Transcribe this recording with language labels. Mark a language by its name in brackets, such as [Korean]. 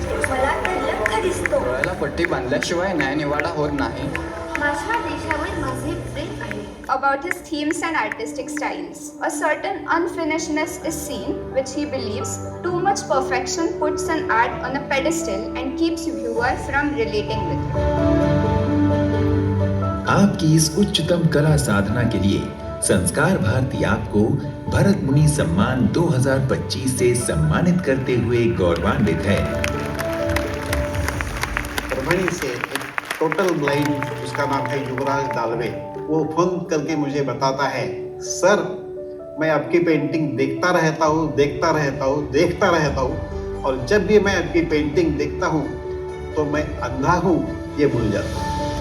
[Marathi] डोळ्याला पट्टी बांधल्याशिवाय न्यायनिवाडा होत नाही। माझ्या देशावर माझे प्रेम आहे. [English] About his themes and artistic styles, a certain unfinishedness is seen, which he believes too much perfection puts an art on a pedestal and keeps viewer from relating with it. [Hindi] आपकी इस उच्चतम कला साधना के लिए संस्कार भारती आपको भरत मुनि सम्मान 2025 से सम्मानित करते हुए गौरवान्वित है। परभणी से एक टोटल ब्लाइंड, उसका नाम है युवराज दालवे, वो फोन करके मुझे बताता है, सर मैं आपकी पेंटिंग देखता रहता हूँ और जब भी मैं आपकी पेंटिंग देखता हूँ तो मैं अंधा हूँ ये भूल जाता हूँ।